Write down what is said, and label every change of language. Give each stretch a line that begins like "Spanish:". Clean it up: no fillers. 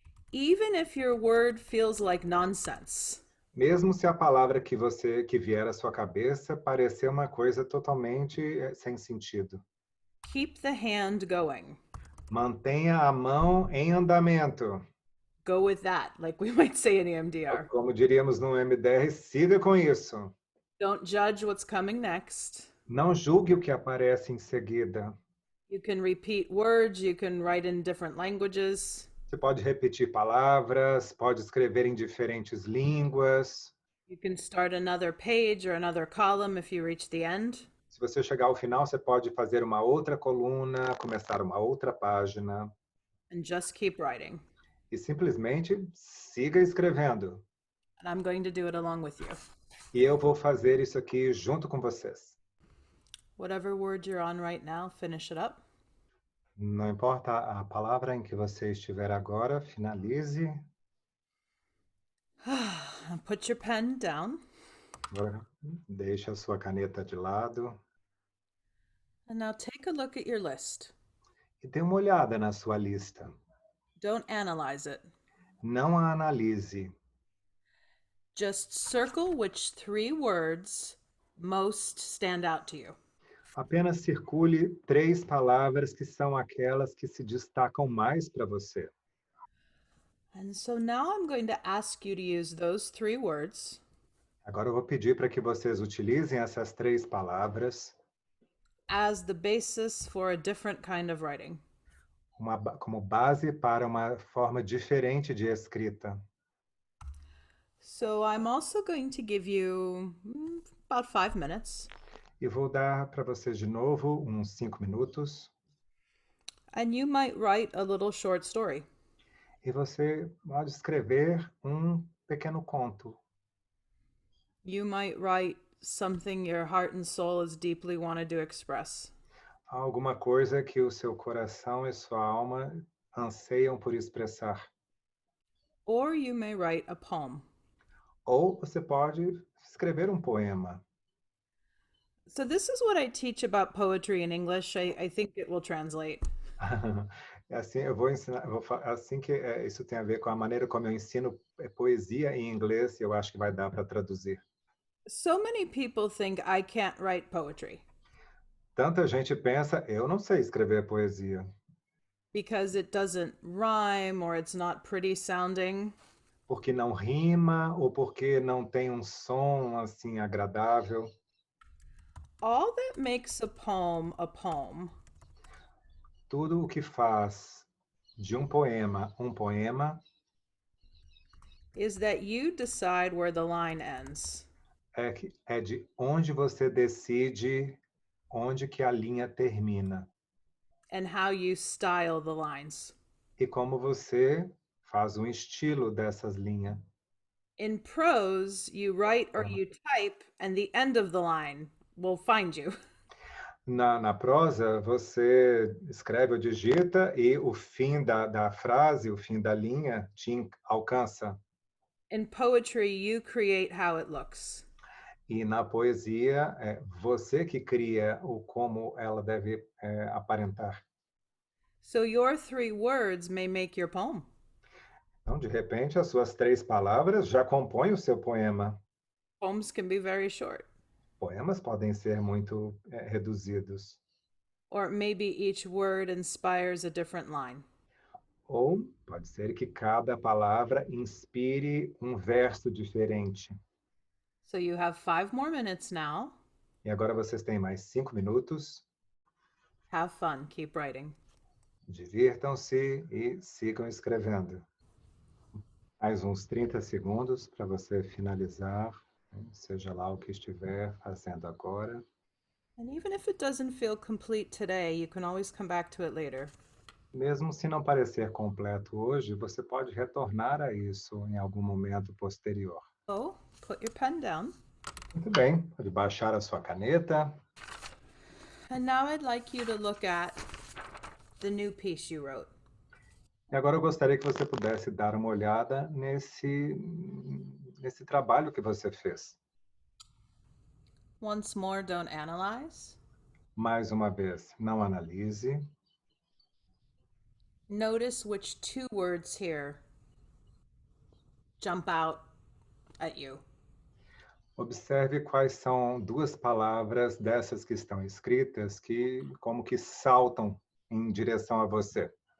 English: Even if your word feels like nonsense,
Portuguese: Mesmo se a palavra que vier à sua cabeça parecer uma coisa totalmente sem sentido.
English: keep the hand going.
Portuguese: Mantenha a mão em andamento.
English: Go with that, like we might say in EMDR.
Portuguese: Como diríamos no MDR, siga com isso.
English: Don't judge what's coming next.
Portuguese: Não julgue o que aparece em seguida.
English: You can repeat words, you can write in different languages.
Portuguese: Você pode repetir palavras, pode escrever em diferentes línguas.
English: You can start another page or another column if you reach the end.
Portuguese: Se você chegar ao final, você pode fazer uma outra coluna, começar uma outra página.
English: And just keep writing.
Portuguese: E simplesmente siga escrevendo.
English: And I'm going to do it along with you.
Portuguese: E eu vou fazer isso aqui junto com vocês.
English: Whatever word you're on right now, finish it up.
Portuguese: Não importa a palavra em que você estiver agora, finalize.
English: Put your pen down.
Portuguese: Agora, deixe a sua caneta de lado.
English: And now take a look at your list.
Portuguese: E dê uma olhada na sua lista.
English: Don't analyze it.
Portuguese: Não a analise.
English: Just circle which 3 words most stand out to you.
Portuguese: Apenas circule 3 palavras que são aquelas que se destacam mais para você.
English: And so now I'm going to ask you to use those 3 words
Portuguese: Agora eu vou pedir para que vocês utilizem essas 3 palavras
English: as the basis for a different kind of writing.
Portuguese: como base para uma forma diferente de escrita.
English: So I'm also going to give you about 5 minutes.
Portuguese: E vou dar para vocês de novo uns 5 minutos.
English: And you might write a little short story.
Portuguese: E você pode escrever um pequeno conto.
English: You might write something your heart and soul is deeply wanted to express.
Portuguese: Há alguma coisa que o seu coração e sua alma anseiam por expressar.
English: Or you may write a poem.
Portuguese: Ou você pode escrever um poema.
English: So, this is what I teach about poetry in English. I think it will translate.
Portuguese: É assim, eu vou ensinar, assim que isso tem a ver com a maneira como eu ensino poesia em inglês, eu acho que vai dar para traduzir.
English: So many people think I can't write poetry
Portuguese: Tanta gente pensa, eu não sei escrever poesia,
English: because it doesn't rhyme or it's not pretty sounding.
Portuguese: porque não rima ou porque não tem um som assim agradável.
English: All that makes a poem
Portuguese: Tudo o que faz de um poema,
English: is that you decide where the line ends.
Portuguese: é de onde você decide onde que a linha termina
English: And how you style the lines.
Portuguese: e como você faz um estilo dessas linhas.
English: In prose, you write or you type, and the end of the line will find you.
Portuguese: Na prosa, você escreve ou digita e o fim da frase, o fim da linha, te alcança.
English: In poetry, you create how it looks.
Portuguese: E na poesia, é você que cria o como ela deve aparentar.
English: So your 3 words may make your poem.
Portuguese: Então, de repente, as suas 3 palavras já compõem o seu poema.
English: Poems can be very short.
Portuguese: Poemas podem ser muito reduzidos.
English: Or maybe each word inspires a different line.
Portuguese: Ou pode ser que cada palavra inspire um verso diferente.
English: So you have 5 more minutes now.
Portuguese: E agora vocês têm mais 5 minutos.
English: Have fun. Keep writing.
Portuguese: Divirtam-se e sigam escrevendo. Mais uns 30 segundos para você finalizar, seja lá o que estiver fazendo agora.
English: And even if it doesn't feel complete today, you can always come back to it later.
Portuguese: Mesmo se não parecer completo hoje, você pode retornar a isso em algum momento posterior.
English: So put your pen down.
Portuguese: Muito bem, pode baixar a sua caneta.
English: And now I'd like you to look at the new piece you wrote.
Portuguese: E agora eu gostaria que você pudesse dar uma olhada nesse trabalho que você fez.
English: Once more, don't analyze.
Portuguese: Mais uma vez, não analise.
English: Notice which 2 words here jump out at you.
Portuguese: Observe quais são 2 palavras dessas que estão escritas que como que saltam em direção a você.